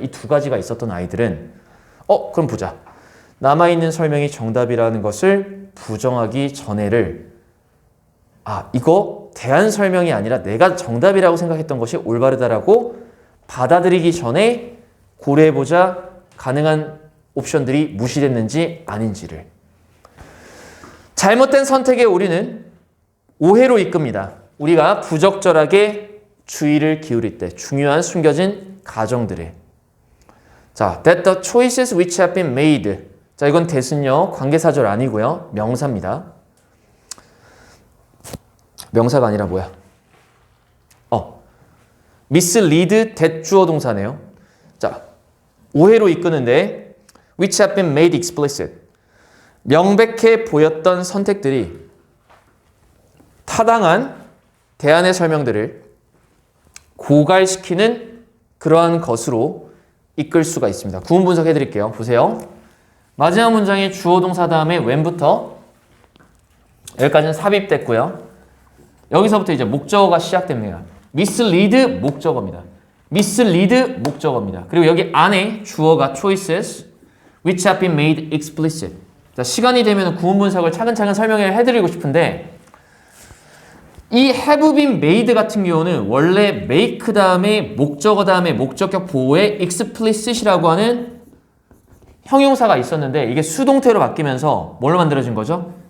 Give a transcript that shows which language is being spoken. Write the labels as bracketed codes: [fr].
[ko] 이 두 가지가 있었던 아이들은 그럼 보자. 남아있는 설명이 정답이라는 것을 부정하기 전에를 이거 대안 설명이 아니라 내가 정답이라고 생각했던 것이 올바르다라고 받아들이기 전에 고려해보자. 가능한 옵션들이 무시됐는지 아닌지를. 잘못된 선택의 오류는 오해로 이끕니다. 우리가 부적절하게 주의를 기울일 때 중요한 숨겨진 가정들에. [en] 자, that the choices which have been made. [ko] 자, 이건 대순요 관계사절 아니고요. 명사입니다. 명사가 아니라 뭐야? [en] mislead that [ko] 주어 동사네요. 자, 오해로 이끄는데 [en] which have been made explicit. [ko] 명백해 보였던 선택들이 타당한 대안의 설명들을 고갈시키는 그러한 것으로 이끌 수가 있습니다. 구문 분석해 드릴게요. 보세요. 마지막 문장의 주어 동사 다음에 when부터 여기까지는 삽입됐고요. 여기서부터 이제 목적어가 시작됩니다. mislead 목적어입니다. mislead 목적어입니다. 그리고 여기 안에 주어가 [en] choices which have been made explicit. [ko] 자, 시간이 되면 구문 분석을 차근차근 설명을 해드리고 싶은데 이 have been made 같은 경우는 원래 make 다음에 목적어 다음에 목적격 보호에 explicit이라고 하는 형용사가 있었는데 이게 수동태로 바뀌면서 뭘로 만들어진 거죠?